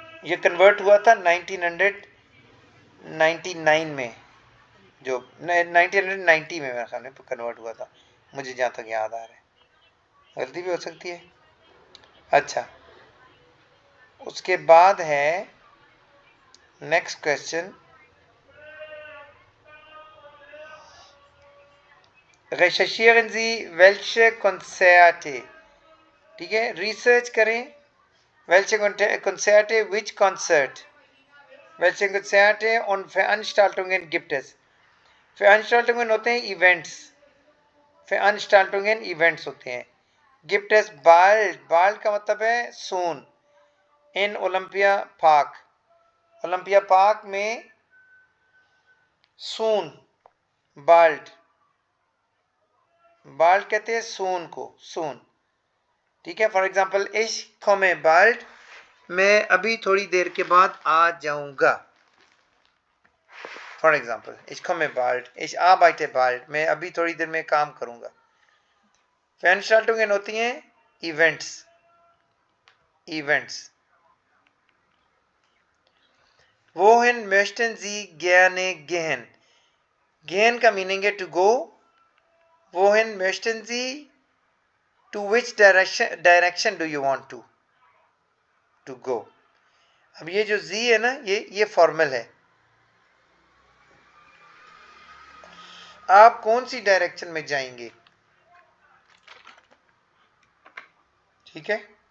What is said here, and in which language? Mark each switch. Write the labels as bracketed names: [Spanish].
[Hindi] ये कन्वर्ट हुआ था 1999 में, जो 1990 में मेरे ख्याल में कन्वर्ट हुआ था, मुझे जहाँ तक याद आ रहा है, गलती भी हो सकती है। अच्छा, उसके बाद है [German] नेक्स्ट क्वेश्चन, recherchieren Sie welche Konzerte, [Hindi] ठीक है, रिसर्च करें, [German] welche Konzerte, [English] which concert, [German] welche Konzerte und Veranstaltungen gibt es। [Hindi] Veranstaltungen होते हैं इवेंट्स, Veranstaltungen इवेंट्स होते हैं। [German] gibt es bald, [Hindi] bald का मतलब है soon, in Olympia park, Olympia park में soon, bald, bald कहते हैं soon को, soon, ठीक है। For example [German] ich komme bald, [Hindi] मैं अभी थोड़ी देर के बाद आ जाऊंगा। For example [German] ich komme bald, ich arbeite bald, [Hindi] मैं अभी थोड़ी देर में काम करूंगा। Veranstaltungen होती हैं events, events. [German] Wohin möchten Sie gerne gehen, [English] gehen [Hindi] का मीनिंग है [English] to go, [German] wohin möchten Sie, [English] to which direction do you want to go। [Hindi] अब ये जो जी है ना, ये फॉर्मल है, आप कौन सी डायरेक्शन में जाएंगे, ठीक है।